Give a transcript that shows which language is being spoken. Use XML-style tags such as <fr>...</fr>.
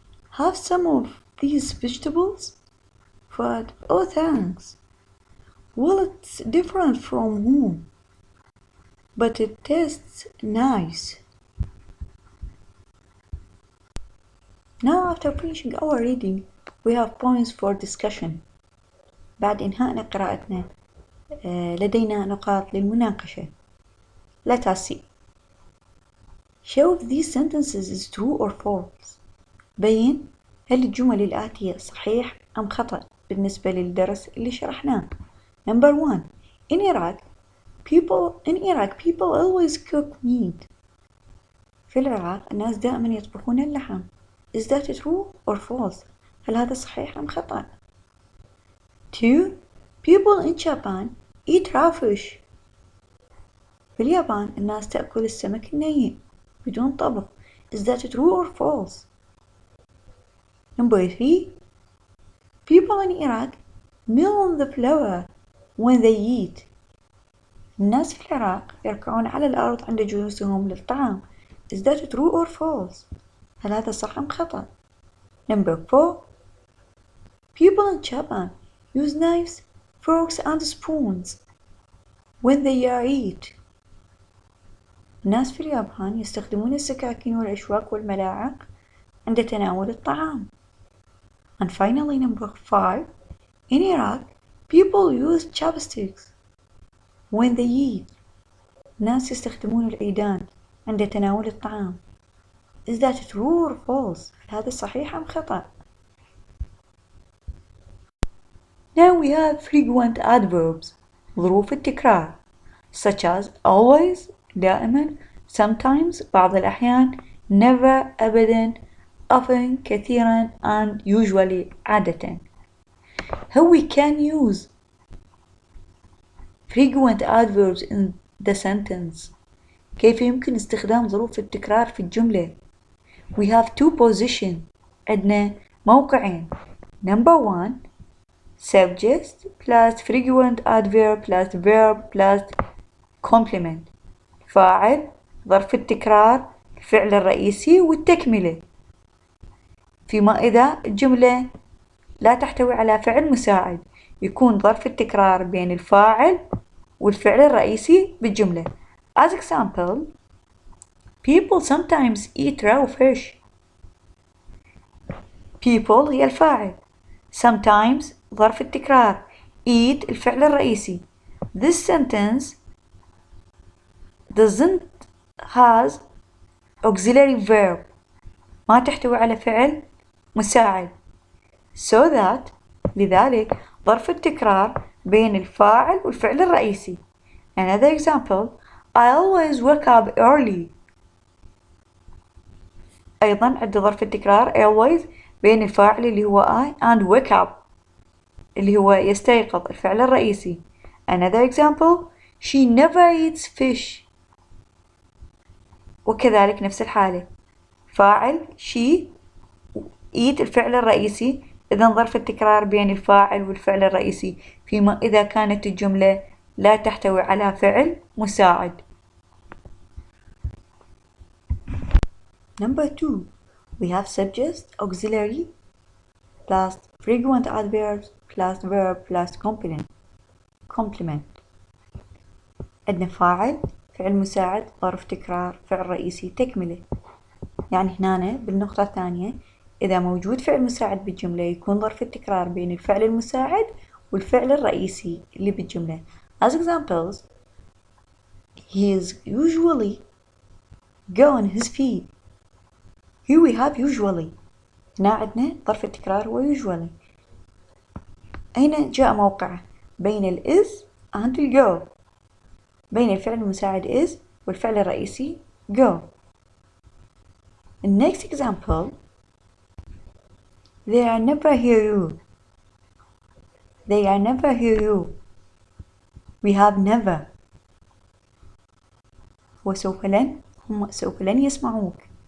<en>Have some of these vegetables? Fuad, oh thanks. Well, it's different from home, but it tastes nice. Now after finishing our reading, we have points for discussion.</en> <ar>بعد إنهاء قراءتنا لدينا نقاط للمناقشة.</ar> <en>Let us see. Show if these sentences is true or false.</en> <ar>بين هل الجمل الآتية صحيح أم خطأ بالنسبة للدرس اللي شرحناه.</ar> <en>Number 1. In Iraq, people always cook meat.</en> <ar>في العراق الناس دائما يطبخون اللحم.</ar> <en>Is that true or false?</en> <ar>هل هذا صحيح أم خطأ?</ar> <en>2. People in Japan eat raw fish.</en> <ar>في اليابان الناس تأكل السمك الني بدون طبخ.</ar> <en>Is that true or false? Number 3. People in Iraq kneel on the floor when they eat.</en> <ar>الناس في العراق يركعون على الأرض عند جلوسهم للطعام.</ar> <en>Is that true or false?</en> <ar>هل هذا صح أم خطأ؟</ar> <en>Number 4. People in Japan use knives, forks and spoons when they eat.</en> <ar>الناس في اليابان يستخدمون السكاكين والأشواك والملاعق عند تناول الطعام.</ar> <en>And finally number 5. In Iraq, people use chopsticks when they eat.</en> <ar>الناس يستخدمون العيدان عند تناول الطعام.</ar> <en>Is that true or false?</en> <ar>هل هذا صحيح أم خطأ؟</ar> <en>Now we have frequent adverbs</en> <ar>ظروف التكرار</ar> <en>such as always دائما sometimes</en> <ar>بعض الأحيان</ar> <en>never أبدا often كثيرا and usually عادة. How we can use frequent adverbs in the sentence.</en> <ar>كيف يمكن استخدام ظروف التكرار في الجملة؟</ar> <en>We have two positions.</en> <ar>عندنا موقعين.</ar> <en>Number 1 subject plus frequent adverb plus verb plus complement.</en> <ar>فاعل ظرف التكرار الفعل الرئيسي والتكملة. فيما إذا الجملة لا تحتوي على فعل مساعد يكون ظرف التكرار بين الفاعل والفعل الرئيسي بالجملة.</ar> <en>As example, people sometimes eat raw fish.</en> <ar>People هي الفاعل. Sometimes ظرف التكرار. Eat الفعل الرئيسي.</ar> <en>This sentence doesn't has auxiliary verb.</en> <ar>ما تحتوي على فعل مساعد.</ar> <en>So that</en> <ar>لذلك ظرف التكرار بين الفاعل والفعل الرئيسي.</ar> <en>Another example, I always wake up early.</en> <ar>أيضا عند ظرف التكرار always بين الفاعل اللي هو</ar> <en>I and wake up</en> <ar>اللي هو يستيقظ الفعل الرئيسي.</ar> <en>Another example, she never eats fish.</en> <ar>وكذلك نفس الحالة فاعل</ar> <en>she eat</en> <ar>الفعل الرئيسي إذا ظرف التكرار بين الفاعل والفعل الرئيسي فيما إذا كانت الجملة لا تحتوي على فعل مساعد.</ar> <en>Number 2 we have subject auxiliary plus frequent adverbs plus verb plus complement.</en> <ar>عندنا فاعل فعل مساعد ظرف تكرار فعل رئيسي تكملة. يعني هنا بالنقطة الثانية إذا موجود فعل مساعد بالجملة يكون ظرف التكرار بين الفعل المساعد والفعل الرئيسي اللي بالجملة.</ar> <en>As examples, he is usually go on his feet. Here we have usually.</en> <ar>هنا عندنا ظرف التكرار هو usually. أين جاء موقعه؟ بين ال</ar> <en>is and</en> <ar>ال go. بين الفعل المساعد is والفعل الرئيسي go.</ar> <en>The next example, they are never hear you. They are never hear you. We have never.</en> <ar>هم سوف لن يسمعوك.</ar>